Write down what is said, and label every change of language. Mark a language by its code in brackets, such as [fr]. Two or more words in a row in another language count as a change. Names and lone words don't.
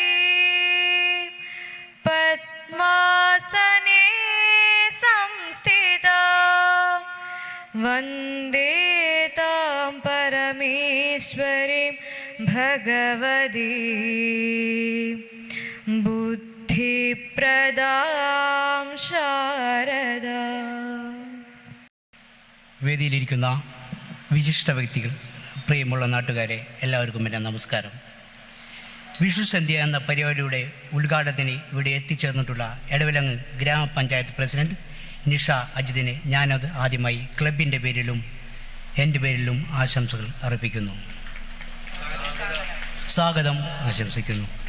[sa] पद्मासने संस्थिता वन्दे तां परमेश्वरीं भगवती बुद्धिप्रदां शारदा. [ml] വേദിയിലിരിക്കുന്ന വിശിഷ്ട വ്യക്തികൾ, പ്രിയമുള്ള നാട്ടുകാരെ, എല്ലാവർക്കും എൻ്റെ നമസ്കാരം. വിഷുസന്ധ്യ എന്ന പരിപാടിയുടെ ഉദ്ഘാടനത്തിന് ഇവിടെ എത്തിച്ചേർന്നിട്ടുള്ള എടവിലങ്ങ് ഗ്രാമപഞ്ചായത്ത് പ്രസിഡന്റ് നിഷ അജിതിന് ഞാനത് ആദ്യമായി ക്ലബിൻ്റെ പേരിലും എൻ്റെ പേരിലും ആശംസകൾ അർപ്പിക്കുന്നു, സ്വാഗതം ആശംസിക്കുന്നു.